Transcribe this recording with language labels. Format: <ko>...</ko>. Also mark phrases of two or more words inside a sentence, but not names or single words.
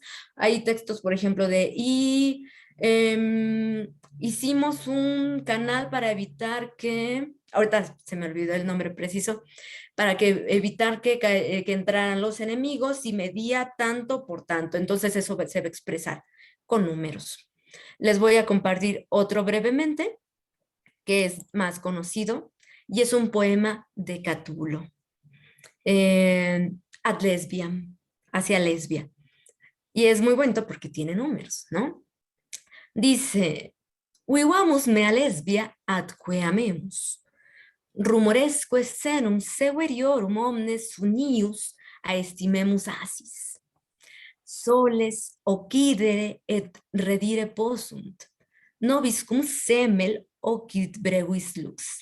<es>Hay textos, por ejemplo, hicimos un canal para evitar que, ahorita se me olvidó el nombre preciso, para evitar que entraran los enemigos y medía tanto por tanto. Entonces eso se va a expresar con números. Les voy a compartir otro brevemente, que es más conocido, y es un poema de Catulo.</es> <la>Ad lesbiam,</la> <es>hacia lesbia. Y es muy bueno porque tiene números, ¿no? Dice,</es> <la>vivamus mea lesbia adque amemus. Rumoresque senum severiorum omnes unius aestimemus asis. Soles occidere et redire possunt. Nobis cum semel occidit brevis lux.</la>